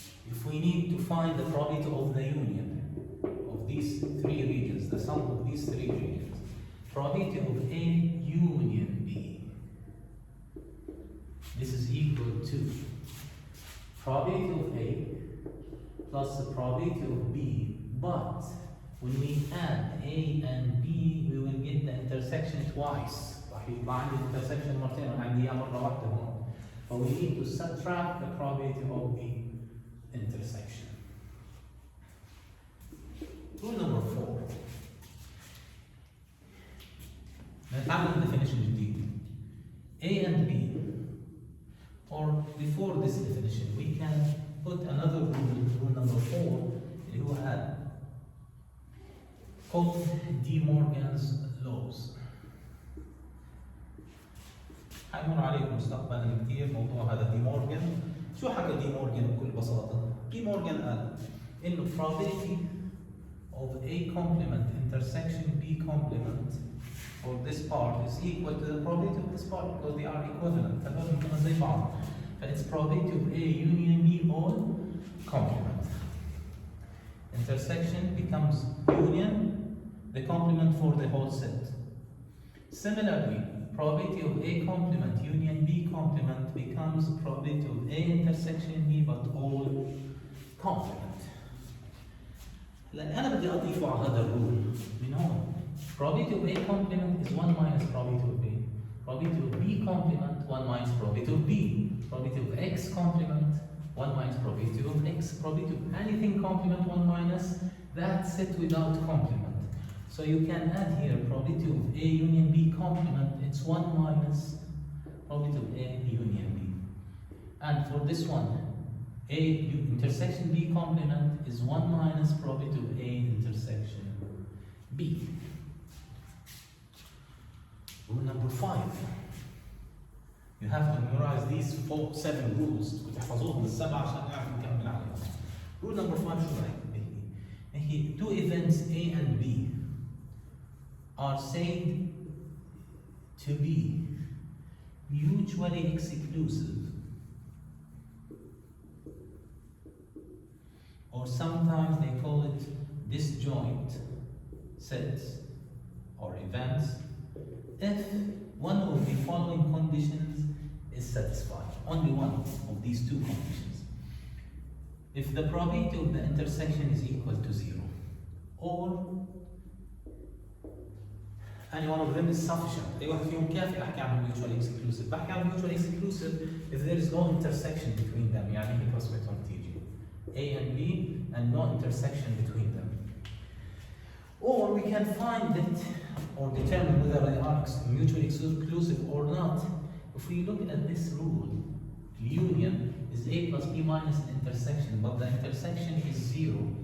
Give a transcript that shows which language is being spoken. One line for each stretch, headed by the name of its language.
English: If we need to find the probability of the union of these 3 regions, the sum of these 3 regions, probability of A union B, this is equal to probability of A plus the probability of B, but when we add A and B, we will get the intersection twice, like
Arabic: يطلع عندي intersection مرتين وعندي اياه مره واحده هون.
English: But we need to subtract the probability of the intersection. Rule number 4.
Arabic: نتعلم definition جديد.
English: A and B. Or before this definition, we can put another rule number 4,
Arabic: اللي هو
English: called Dmorgan's laws.
Arabic: حيمر عليكم مستقبلا كثير موضوع هذا دي مورغان. شو حكى دي مورغان بكل بساطة؟ دي مورغان قال إنه
English: probability of A complement intersection B complement for this part is equal to the probability of this part because they are equivalent.
Arabic: هذول بيكونوا زي بعض.
English: فإتس probability of A union B all complement. Intersection becomes union, the complement for the whole set. Similarly, probability of A complement union B complement becomes probability of A intersection B but all complement.
Arabic: لأن أنا بدي أضيفه على هذا الرول من هون.
English: Probability of A complement is 1 minus probability of A. Probability of B complement 1 minus probability of B. Probability of X complement 1 minus probability of X. Probability of anything complement 1 minus that set without complement. So you can add here probability of A union B complement, it's 1 minus probability of A union B. And for this one, A intersection B complement is 1 minus probability of A intersection B. Rule number 5. You have to memorize these 7 rules.
Arabic: وتحفظوهم السبعة عشان نعرف نكمل عليهم.
English: Rule number 5
Arabic: شو رايك؟
English: two events A and B are said to be mutually exclusive, or sometimes they call it disjoint sets or events, if one of the following conditions is satisfied. Only one of these 2 conditions. If the probability of the intersection is equal to 0, or any one of them is sufficient.
Arabic: أي واحد فيهم كافي أحكي عن mutually exclusive. بحكي عن
English: mutually exclusive if there is no intersection between them.
Arabic: يعني هي
English: prospect
Arabic: تيجي
English: A and B and no intersection between them. Or we can find it or determine whether they are mutually exclusive or not. If we look at this rule, union is A plus B minus an intersection, but the intersection is 0.